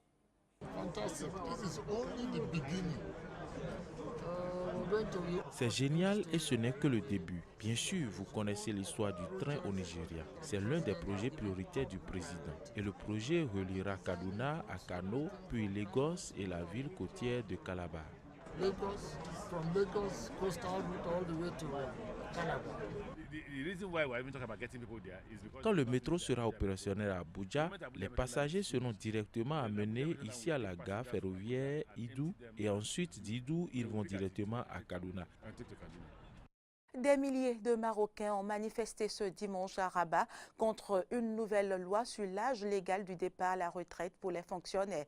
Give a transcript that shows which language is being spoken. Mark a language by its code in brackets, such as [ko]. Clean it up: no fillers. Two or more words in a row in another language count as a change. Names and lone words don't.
[fr] C'est génial et ce n'est que le début. Bien sûr, vous connaissez l'histoire du train au Nigeria. C'est l'un des projets prioritaires du président. Et le projet reliera Kaduna à Kano, puis Lagos et la ville côtière de Calabar. [en] From Lagos coastal route all the way to Calabar. [fr] Quand le métro sera opérationnel à Abuja, les passagers seront directement amenés ici à la gare ferroviaire Idou et ensuite d'Idou, ils vont directement à Kaduna. Des milliers de Marocains ont manifesté ce dimanche à Rabat contre une nouvelle loi sur l'âge légal du départ à la retraite pour les fonctionnaires.